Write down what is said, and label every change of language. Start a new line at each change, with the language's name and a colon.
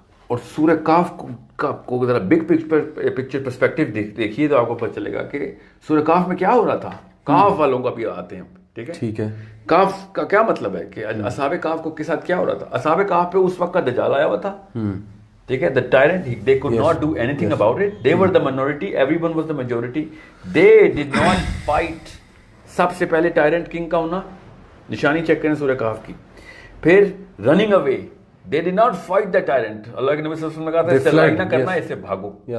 Urdu: اور سورہ کہف کو ذرا بگ پکچر پرسپیکٹو دیکھیے تو آپ کو پتہ چلے گا کہ سورہ کہف میں کیا ہو رہا تھا. کہف والوں کا بھی آتے ہیں, ٹھیک ہے, ٹھیک ہے. کہف کا کیا مطلب ہے کہ اصحاب کہف کو کے ساتھ کیا ہو رہا تھا. اصحاب کہف پہ اس وقت کا دجال آیا ہوا تھا, ٹھیک ہے.
English: the tyrant, they could not do anything about it. They were the minority, everyone was the majority. They did not fight.
Urdu: سب سے پہلے ٹائرنٹ کنگ کا ہونا, نشانی چیک کریں سورہ کہف کی. پھر
English: Running away, they did not fight the tyrant.
Urdu: اللہ کے نبی صلی اللہ علیہ وسلم نے کہا تھا اس سے لڑائی نہ کرنا, اس سے بھاگو.